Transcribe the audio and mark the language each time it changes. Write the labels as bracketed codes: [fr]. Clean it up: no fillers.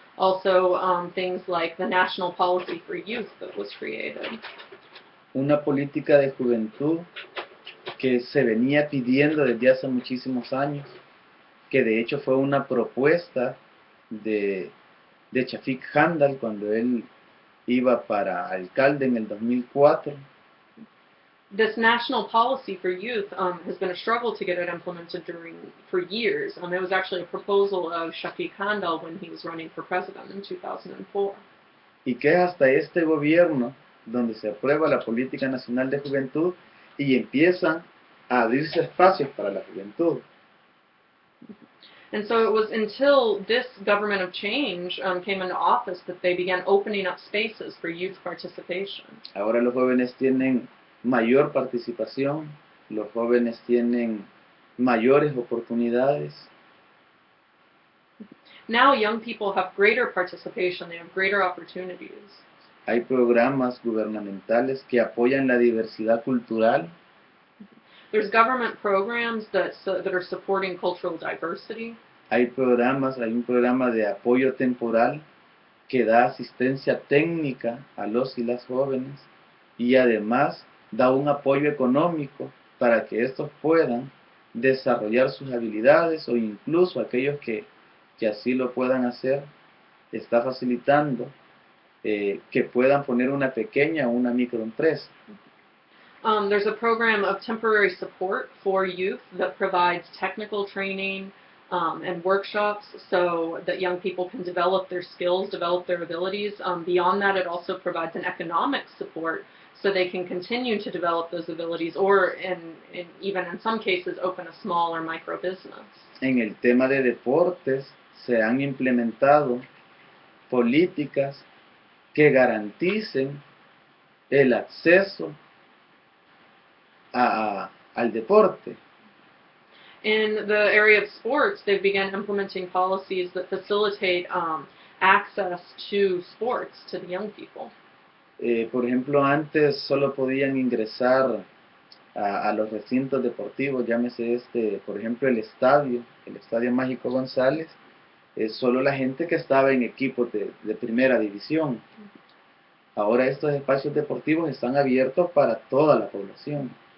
[en] Also, things like the National Policy for Youth that was created. [es] Una política de juventud que se venía pidiendo desde hace muchísimos años, que de hecho fue una propuesta de Chafik Handal cuando él iba para alcalde en el 2004. [en] This national policy for youth has been a struggle to get it implemented for years. It was actually a proposal of Shafiq Handal when he was running for president in 2004. [es] Y que es hasta este gobierno donde se aprueba la Política Nacional de Juventud y empiezan a abrirse espacios para la juventud. [en] And so it was until this government of change came into office that they began opening up spaces for youth participation. [es] Ahora los jóvenes tienen mayor participación, los jóvenes tienen mayores oportunidades. [en] Now young people have greater participation, they have greater opportunities. [es] Hay programas gubernamentales que apoyan la diversidad cultural. [en] There's government programs that are supporting cultural diversity. [es] Hay un programa de apoyo temporal que da asistencia técnica a los y las jóvenes y además da un apoyo económico para que estos puedan desarrollar sus habilidades o incluso aquellos que así lo puedan hacer, está facilitando que puedan poner una pequeña o una microempresa. [en] There's a program of temporary support for youth that provides technical training and workshops so that young people can develop their skills, develop their abilities. Beyond that, it also provides an economic support so they can continue to develop those abilities or even in some cases open a small or micro business. [es] En el tema de deportes se han implementado políticas que garanticen el acceso al deporte. [en] In the area of sports, they've begun implementing policies that facilitate access to sports to the young people. [es] Por ejemplo, antes solo podían ingresar a los recintos deportivos, llámese por ejemplo, el Estadio Mágico González, solo la gente que estaba en equipos de primera división. Ahora estos espacios deportivos están abiertos para toda la población.